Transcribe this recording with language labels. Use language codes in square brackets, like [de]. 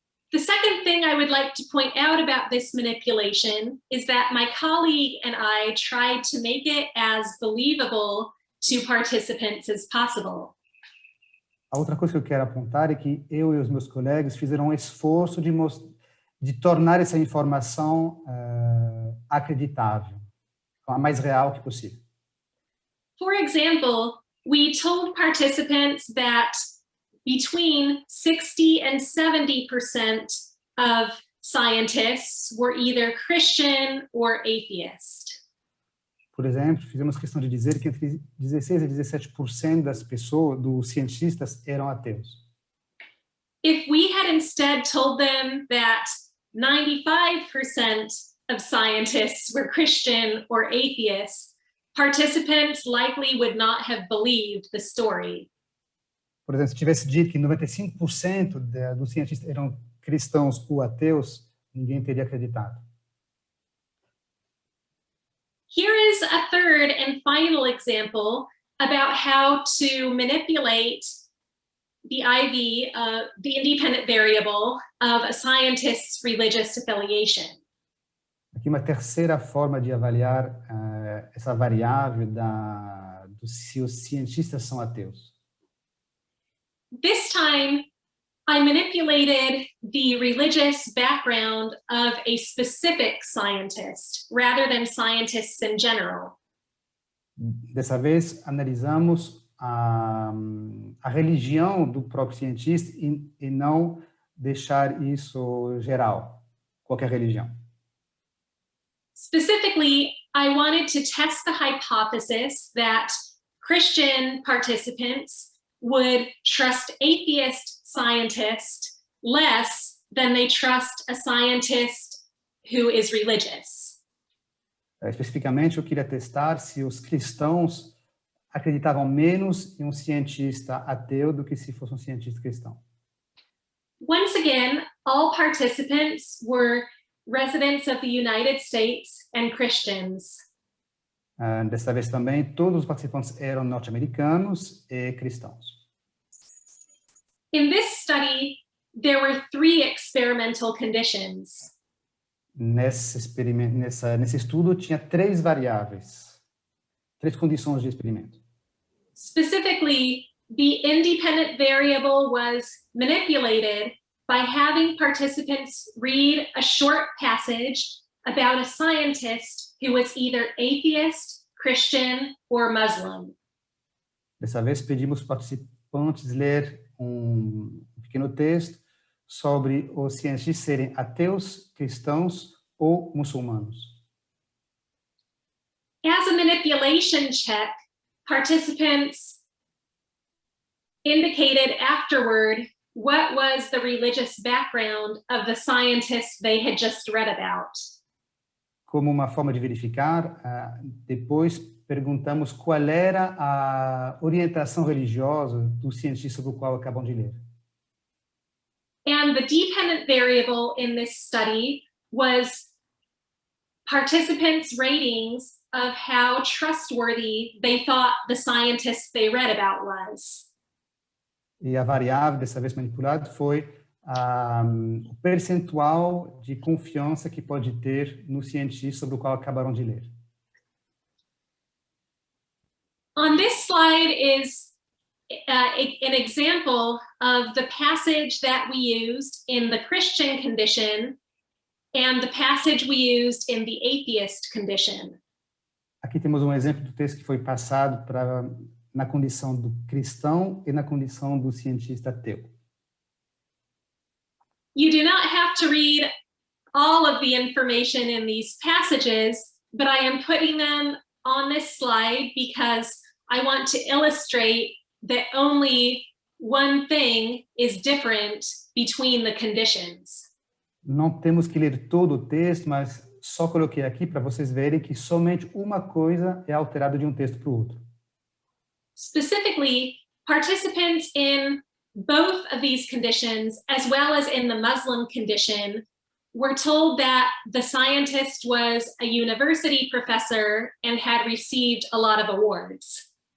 [en] The second thing I would like to point out about this manipulation is that my colleague and I tried to make it as believable to participants as possible. [pt] A outra coisa que eu quero apontar é que eu e os meus colegas fizeram um esforço de tornar essa informação acreditável, a mais real que possível. [en] For example, we told participants that between 60 and 70% of scientists were either Christian or atheist. [pt] Por exemplo, fizemos questão de dizer que entre 16 e 17% das pessoas, dos cientistas, eram ateus. [en] If we had instead told them that 95% of scientists were Christian or atheist, participants likely would not have believed the story. [pt] Por exemplo, se tivesse dito que 95% dos cientistas eram cristãos ou ateus, ninguém teria acreditado. [en] Here is a third and final example about how to manipulate the IV, the independent variable of a scientist's religious affiliation. [pt] Aqui uma terceira forma de avaliar essa variável se os cientistas são ateus. [en] This time, I manipulated the religious background of a specific scientist rather than scientists in general. [pt] Dessa vez, analisamos a religião do próprio cientista e não deixar isso geral, qualquer religião. [en] Specifically, I wanted to test the hypothesis that Christian participants would trust atheist scientists less than they trust a scientist who is religious. [pt] Especificamente, eu queria testar se os cristãos acreditavam menos em um cientista ateu do que se fosse um cientista cristão. [en] Once again, all participants were residents of the United States and Christians. [pt] Dessa vez também, todos os participantes eram norte-americanos e cristãos. [en] In this study, there were 3 experimental conditions. [pt] Nesse estudo, tinha 3 variáveis, 3 condições de experimento. [en] Specifically, the independent variable was manipulated by having participants read a short passage about a scientist who was either atheist, Christian, or Muslim. [pt] Dessa vez, pedimos participantes ler um pequeno texto sobre os cientistas serem ateus, cristãos ou muçulmanos. [en] As a manipulation check, participants indicated afterward what was the religious background of the scientists they had just read about. [pt] Como uma forma de verificar, depois perguntamos qual era a orientação religiosa do cientista do qual acabam de ler. [en] And the dependent variable in this study was participants' ratings of how trustworthy they thought the scientist they read about was. [pt] E a variável, dessa vez manipulada, foi o percentual de confiança que pode ter no cientista sobre o qual acabaram de ler. [en] On this slide is an example of the passage that we used in the Christian condition and the passage we used in the atheist condition. [pt] Aqui temos um exemplo do texto que foi passado na condição do cristão e na condição do cientista ateu. [en] You do not have to read all of the information in these passages, but I am putting them on this slide because I want to illustrate that only one thing is different between the conditions. [pt] Não temos que ler todo o texto, mas só coloquei aqui para vocês verem que somente uma coisa é alterada de um texto para o outro. [en] Specifically, participants in both of these conditions, as well as in the Muslim condition, were told that the scientist was a university professor and had received a lot of awards.